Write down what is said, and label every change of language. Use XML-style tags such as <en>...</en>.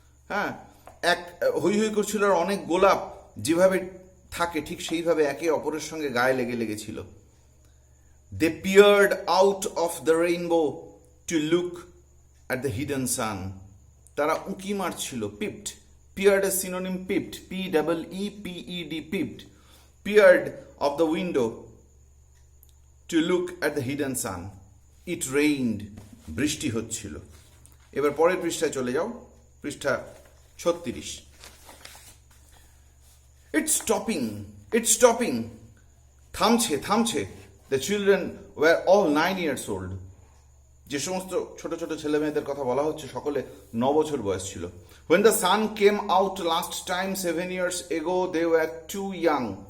<bn>হ্যাঁ, হই করছিল, আর অনেক গোলাপ যেভাবে থাকে ঠিক সেইভাবে একে অপরের সঙ্গে গায়ে লেগেছিল।</bn> <en>They peered out of the rainbow to look at the hidden sun.</en> <bn>তারা উঁকি মারছিল, পিপড। পিয়ার্ড এর synonym পিপড, PEEPED, পিপড। পিয়ার্ড of the window</bn> <en>to look at the hidden sun. It rained.</en> <bn>বৃষ্টি হচ্ছিল। এবার পরের পৃষ্ঠায় চলে যাও, পৃষ্ঠা 36।</bn> <en>It's stopping.</en> <bn>থামছে।</bn> <en>The children were all 9 years old.</en> <bn>যে সমস্ত ছোট ছেলে মেয়েদের কথা বলা হচ্ছে সকলে 9 বছর বয়স ছিল।</bn> <en>When the sun came out last time 7 years ago, they were too young.</en>